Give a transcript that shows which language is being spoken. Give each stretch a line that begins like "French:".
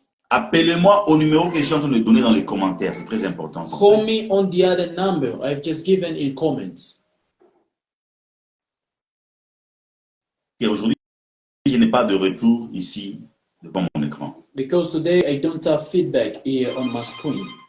French: Appelez-moi au numéro que je suis en train de donner dans les commentaires. C'est très important.
English: Call me on the other number I've just given in comments.
French: Et aujourd'hui, je n'ai pas de retour ici devant mon écran.
English: Because today I don't have feedback here on my screen.